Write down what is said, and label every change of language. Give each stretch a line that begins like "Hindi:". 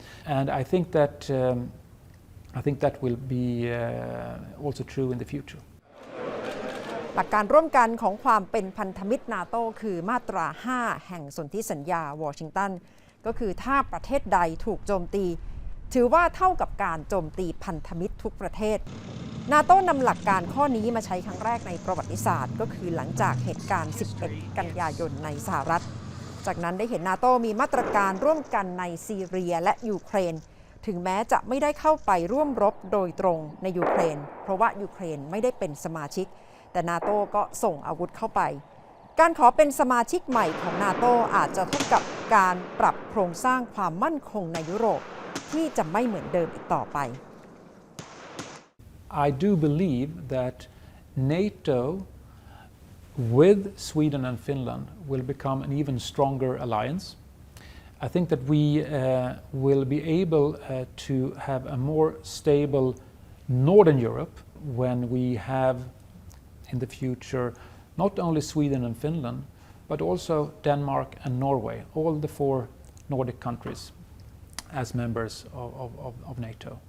English: And I think that will be also true in the future.
Thai: หลักการร่วมกันของความเป็นพันธมิตรนาโตคือมาตรา 5 แห่งสนธิสัญญาวอชิงตันก็คือถ้าประเทศใดถูกโจมตีถือว่าเท่ากับการโจมตีพันธมิตรทุกประเทศ นาโต้นำหลักการข้อนี้มาใช้ครั้งแรกในประวัติศาสตร์ก็คือหลังจากเหตุการณ์ 11 กันยายนในสหรัฐจากนั้นได้เห็นนาโต้มีมาตรการร่วมกันในซีเรียและยูเครนถึงแม้จะไม่ได้เข้าไปร่วมรบโดยตรงในยูเครนเพราะว่ายูเครนไม่ได้เป็นสมาชิกแต่นาโต้ก็ส่งอาวุธเข้าไป การขอเป็นสมาชิกใหม่ของนาโตอาจจะเท่ากับการปรับโครงสร้างความมั่นคงในยุโรปที่จะไม่เหมือนเดิมอีกต่อไป
English: I do believe that NATO with Sweden and Finland will become an even stronger alliance. I think that we will be able to have a more stable Northern Europe when we have in the future not only Sweden and Finland but also Denmark and Norway, all the 4 Nordic countries as members of NATO.